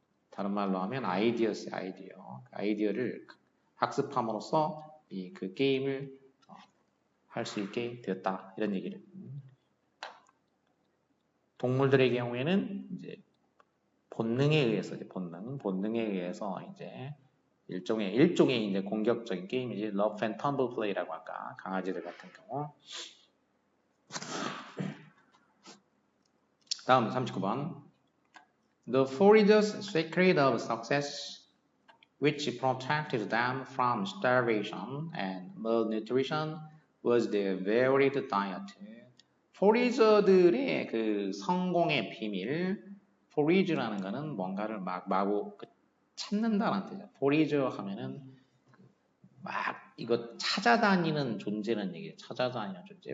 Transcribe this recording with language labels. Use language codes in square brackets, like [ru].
[ko] 다른 말로 하면 아이디어스 아이디어. 아이디어를 학습함으로써 그 게임을 할 수 있게 되었다. 이런 얘기를. 동물들의 경우에는 이제 본능에 의해서 본능에 의해서 이제 일종의 이제 공격적인 게임이지. Love and Tumble Play라고 할까. 강아지들 같은 경우. 다음 39번. [en] The foragers' secret of success, which protected them from starvation and malnutrition, was their varied diet. [ko] 포리저들의 그 성공의 비밀, 포리즈라는 거는 뭔가를 마구 찾는다는 뜻이죠. 포리저 하면은 막 이거 찾아다니는 존재는 얘기예요. 찾아다니는 존재.